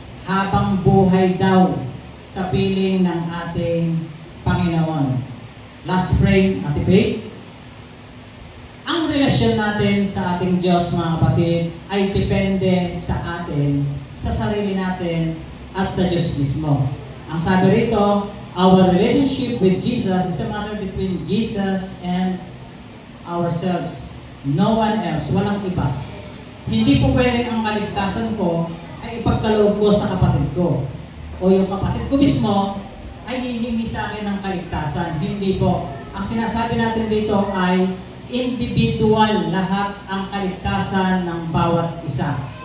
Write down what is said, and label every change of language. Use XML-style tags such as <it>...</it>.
<tl>Habang buhay daw sa piling ng ating Panginoon.</tl> <en>Last frame,</en> <tl>Ate Faith. Ang relasyon natin sa ating Diyos, mga kapatid, ay depende sa atin, sa sarili natin, at sa Diyos mismo. Ang sabi rito,</tl> <en>our relationship with Jesus is a matter between Jesus and ourselves. No one else,</en> <tl>walang iba. Hindi po pwedeng ang kaligtasan ko ay ipagkaloob ko sa kapatid ko. O yung kapatid ko mismo ay hihingi sa akin ng kaligtasan. Hindi po. Ang sinasabi natin dito ay individual lahat ang kaligtasan ng bawat isa.</tl>